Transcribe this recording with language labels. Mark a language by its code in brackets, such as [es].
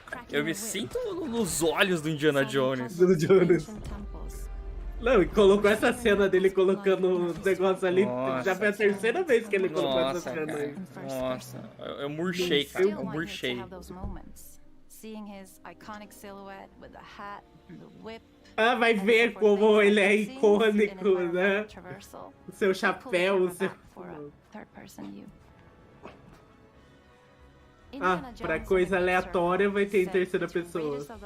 [pt] Eu me sinto nos olhos do Indiana Jones. Não, e colocou essa cena dele colocando os negócios ali. Já foi a terceira vez que ele colocou essa cena aí. Nossa, eu murchei, cara. Eu murchei. [en] Seeing his iconic silhouette with the hat and the whip. [pt] Ah, vai ver como ele é icônico, né? O seu chapéu, o seu... Ah, pra coisa aleatória vai ter em terceira pessoa.